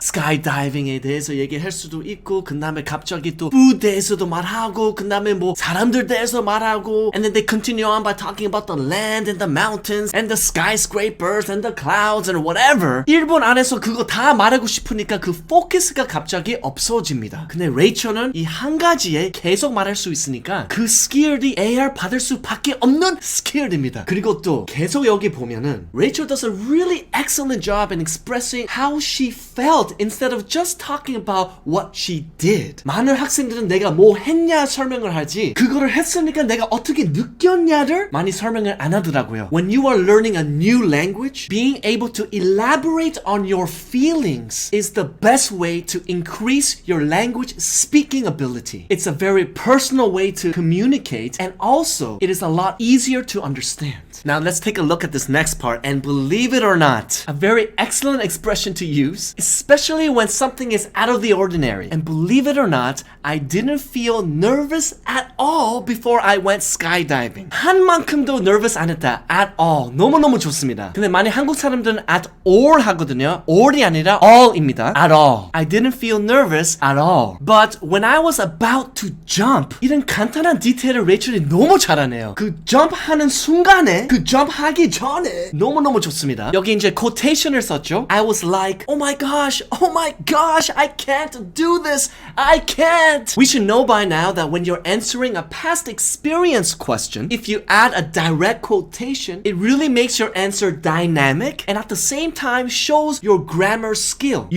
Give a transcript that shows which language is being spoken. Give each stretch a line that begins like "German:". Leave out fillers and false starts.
Korean: skydiving에 대해서 얘기할 수도 있고, 그 다음에 갑자기 또 부대에서도 말하고, 그 다음에 뭐 사람들 대해서 말하고,
English: and then they continue on by talking about the land and the mountains and the skyscrapers and the clouds and whatever.
Korean: 1분 안에서 그거 다 말하고 싶으니까 그 포커스가 갑자기 없어집니다. 근데 레이첼은 이 한 가지에 계속 말할 수 있으니까 그 skilled이 AR 받을 수밖에 없는 skilled입니다. 그리고 또 계속 여기 보면은
English: Rachel does a really excellent job in expressing how she felt instead of just talking about what she did.
Korean: 많은 학생들은 내가 뭐 했냐 설명을 하지 그거를 했으니까 내가 어떻게 느꼈냐를 많이 설명을 안 하더라고요.
English: When you are learning a new language, language, being able to elaborate on your feelings is the best way to increase your language speaking ability. It's a very personal way to communicate, and also it is a lot easier to understand. Now let's take a look at this next part, and believe it or not, a very excellent expression to use, especially when something is out of the ordinary. And believe it or not, I didn't feel nervous at all before I went skydiving.
Korean: 한 만큼도 nervous 안 했다.
English: At all.
Korean: 너무너무 좋습니다. 근데 많이 한국 사람들은 at all 하거든요. all이 아니라 all입니다.
English: At all. I didn't feel nervous at all. But when I was about to jump,
Korean: 이런 간단한 디테일을 레이첼이 너무 잘하네요. 그 jump 하는 순간에, 그 jump 하기 전에 너무너무 좋습니다. 여기 이제 quotation을 썼죠.
English: I was like, oh my gosh, I can't do this. I can't. We should know by now that when you're answering a past experience question, if you add a direct quotation, it really makes your answer dynamic and at the same time shows your grammar skill.